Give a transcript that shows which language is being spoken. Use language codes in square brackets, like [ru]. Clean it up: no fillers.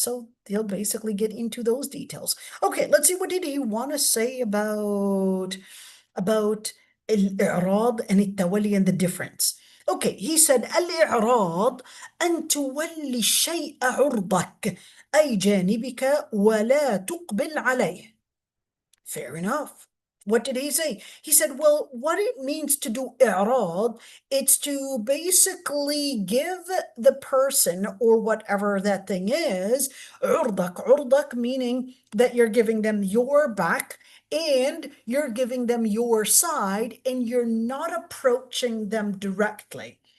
[en] So they'll basically get into those details. Okay, let's see, what did he want to say about [ar] الإعراض [en] and [ar] التولي [en] and the difference. Okay, he said [ar] الإعراض أن تولي الشيء عرضك أي جانبك ولا تقبل عليه. [en] Fair enough. What did he say? He said, well, what it means to do i'rad, it's to basically give the person or whatever that thing is, urdak meaning that you're giving them your back and you're giving them your side and you're not approaching them directly.